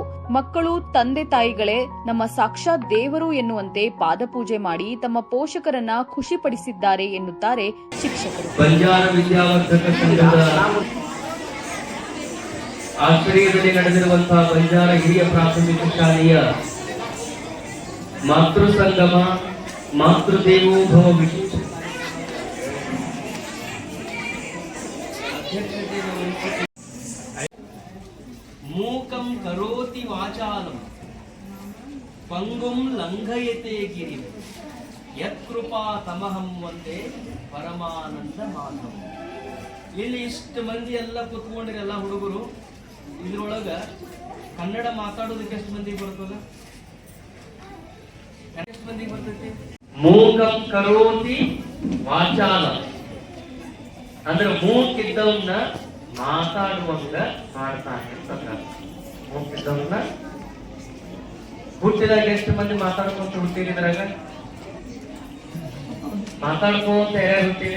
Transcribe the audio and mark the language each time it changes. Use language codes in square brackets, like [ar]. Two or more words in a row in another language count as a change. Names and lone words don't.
[kn] ಮಕ್ಕಳು ತಂದೆ ತಾಯಿಗಳೇ ನಮ್ಮ ಸಾಕ್ಷಾತ್ ದೇವರು ಎನ್ನುವಂತೆ ಪಾದಪೂಜೆ ಮಾಡಿ ತಮ್ಮ ಪೋಷಕರನ್ನ ಖುಷಿಪಡಿಸಿದ್ದಾರೆ ಎನ್ನುತ್ತಾರೆ ಶಿಕ್ಷಕರು. ಬಂಜಾರ ವಿದ್ಯಾವರ್ಧಕ ಸಂಘದ ಆಶ್ರಯದಲ್ಲಿ ನಡೆದಿರುವಂತಹ ಬಂಜಾರ ಹಿರಿಯ ಪ್ರಾಥಮಿಕ ಶಾಲೆಯ ಮಾತೃ ಸಂಗಮ, ಮಾತೃದೇವೋಭವ ವಿಶೇಷ [sa] ಮೂಕಂ ಕರೋತಿ ವಾಚಾಲಂ ಪಂಗುಂ ಲಂಘಯತೆ ಗಿರಿಂ ಯತ್ಕೃಪಾ ತಮಹಂ ವಂದೇ ಪರಮಾನಂದ ಮಾಧವ. [kn] ಇಲ್ಲಿ ಇಷ್ಟು ಮಂದಿ ಎಲ್ಲ ಕುತ್ಕೊಂಡಿರಿ, ಎಲ್ಲ ಹುಡುಗರು. ಇದ್ರೊಳಗ ಕನ್ನಡ ಮಾತಾಡೋದಕ್ಕೆ ಎಷ್ಟು ಮಂದಿ ಬರ್ತದ? ಎಷ್ಟು ಮಂದಿ ಬರ್ತೈತಿ? [sa] ಮೂಕಂ ಕರೋತಿ ವಾಚಾಲ [kn] ಅಂದ್ರೆ ಮೂಕಿದ್ದವನ್ನ ಮಾತಾಡುವಂಗ ಮಾಡ್ತಾನೆ ಅಂತ. ಮೂಕಿದ್ದವನ್ನ ಹುಟ್ಟಿದಾಗ ಎಷ್ಟು ಮಂದಿ ಮಾತಾಡ್ಕೊಂತ ಹುಟ್ಟಿದ್ರಾಗ? ಮಾತಾಡ್ಕೊಂತ ಯಾರ್ಯಾರು ಹುಟ್ಟಿರಿ?